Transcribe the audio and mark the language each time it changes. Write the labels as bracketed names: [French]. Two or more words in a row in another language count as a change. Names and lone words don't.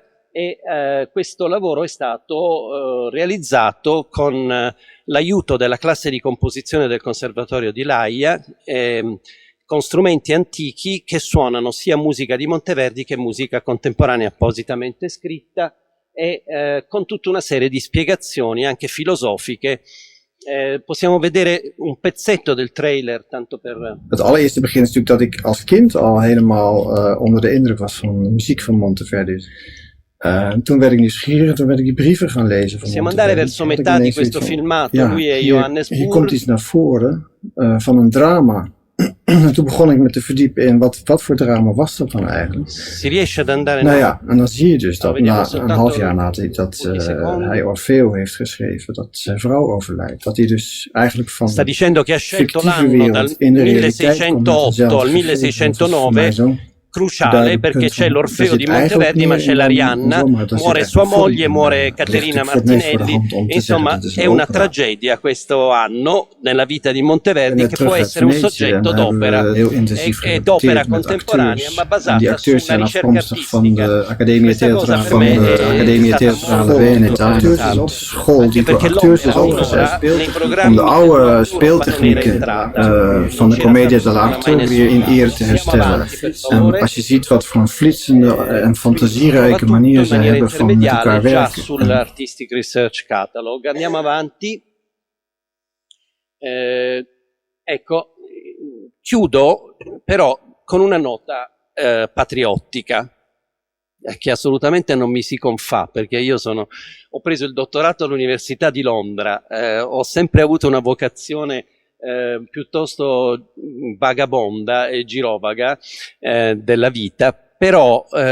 [Italian] E questo lavoro è stato realizzato con l'aiuto della classe di composizione del Conservatorio di l'Aia, con strumenti antichi che suonano sia musica di Monteverdi che musica contemporanea appositamente scritta e con tutta una serie di spiegazioni anche filosofiche. Possiamo vedere un pezzetto del trailer, tanto per... [Dutch] Het allereerste begin is natuurlijk dat ik als kind al helemaal onder de indruk was van de muziek van Monteverdi. Toen werd ik nieuwsgierig, toen werd ik die brieven gaan lezen. [Italian] Possiamo andare verso metà di questo filmato. [Dutch] Ja, [Italian] lui è Johannes [Dutch] hier [Italian] Buhr. [Dutch] komt iets naar voren van een drama. Toen begon ik me te verdiepen in wat voor drama was dat dan eigenlijk. [Italian] Si riesce ad andare... [Dutch] Nou ja, en dan zie je dus dat [Italian] vediamo [Dutch] na een half jaar nadat hij Orfeo heeft geschreven, dat zijn vrouw overlijdt. Dat hij dus eigenlijk van [Italian] Sta dicendo che ha scelto [Dutch] fictieve [Italian] l'anno dal [Dutch] wereld in de realiteit komt met [Italian] 1608 al [Dutch] eenzelfde gegeven. Dat is voor mij [Italian] 1609, [Dutch] zo'n cruciale duidelijk [Italian] perché [Dutch] punt [Italian] c'è [Dutch] van, [Italian] l'Orfeo [Dutch] daar [Italian] di [Dutch] zit eigenlijk [Italian] Monteverdi, ma [Dutch] meer [Italian] c'è [Dutch] in dan- [Italian] l'Arianna, [Dutch] insomma, daar zit [Italian] muore [Dutch] echt [Italian] sua [Dutch] een folie [Italian] moglie, [Dutch] in. [Italian] muore [Dutch] Ligt [Italian] Caterina [Dutch] natuurlijk voor het meest voor de [Italian] Martinelli. [Dutch] hand om te [Italian] Insomma, [Dutch] zeggen, dit is [Italian] è [Dutch] een [Italian] una [Dutch] opera. [Italian] tragedia questo anno nella vita di Monteverdi, [Dutch] En [Italian] che [Dutch] terug [Italian] può [Dutch] uit [Italian] essere un [Dutch] Venetië en [Italian] soggetto [Dutch] hebben [Italian] d'opera [Dutch] we heel intensief [Italian] ed opera [Dutch] gerepeteerd met [Italian] contemporanea, [Dutch] acteurs. [Italian] ma [Dutch] En die [Italian] basata su [Dutch] acteurs [Italian] una [Dutch] zijn [Italian] ricerca [Dutch] afkomstig van [Italian] artistica. [Dutch] de Accademia [Italian] Questa cosa [Dutch] Teatrale [Italian] per [Dutch] van [Italian] me [Dutch] de [Italian] è [Dutch] Accademia [Italian] stata [Dutch] Teatrale [Italian] molto [Dutch] Veneto. Acteurs is [Italian] interessante. [Dutch] op school [Italian] Anche [Dutch] die voor [Italian] perché [Dutch] acteurs is [Italian] l'opera [Dutch] opgezet [Italian] nei [Dutch] om [Italian] programmi [Dutch] de [Italian] del [Dutch] oude [Italian] futuro [Dutch] speeltechnieken van de Commedia dell'arte weer in ere te herstellen. En als je ziet wat voor een flitsende en fantasierijke manier zij hebben van met elkaar [Italian] già [Dutch] werken. [Italian] sull'Artistic Research Catalog. Andiamo avanti. Ecco, chiudo però con una nota patriottica che assolutamente non mi si confà, perché io ho preso il dottorato all'Università di Londra, ho sempre avuto una vocazione piuttosto vagabonda e girovaga della vita, però